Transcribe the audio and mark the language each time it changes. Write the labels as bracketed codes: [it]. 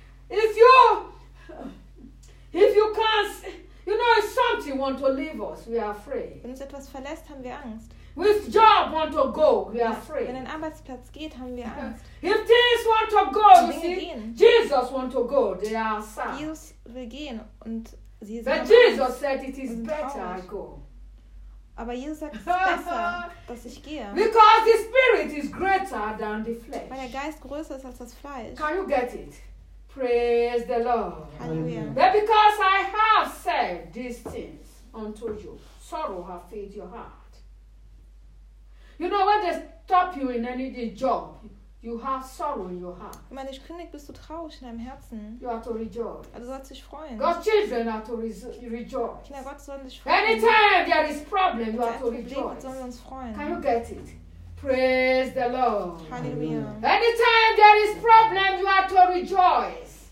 [en] If you can't, you know, if something want to leave us, we are afraid. [de] Wenn uns etwas verlässt, haben wir Angst. [en] If job want to go, we are afraid. [de] Wenn ein Arbeitsplatz geht, haben wir Angst. [en] If things want to go, you see, [de] gehen. [en] Jesus want to go, they are sad. [de] Jesus will gehen und sie sind. [en] But Jesus said it is better I go. [de] Aber Jesus sagt, es ist besser, dass ich gehe. [en] Because the spirit is greater than the flesh. [de] Weil der Geist größer ist als das Fleisch. [en] Can you get it? Praise the Lord. Hallelujah. But because I have said these things unto you, sorrow have filled your heart. You know, when they stop you in any job, you have sorrow in your heart. [de] Wenn man dich kündigt, bist du traurig in deinem Herzen. [en] You are to rejoice. [de] Du sollst dich freuen. [en] God's children are to rejoice. [de] Kinder Gottes sollen sich freuen. [en] Anytime there is problem, you are to rejoice. [de] Sollen wir uns freuen. [en] Can you get it? Praise the Lord. Hallelujah. Anytime there is problem, you are to rejoice.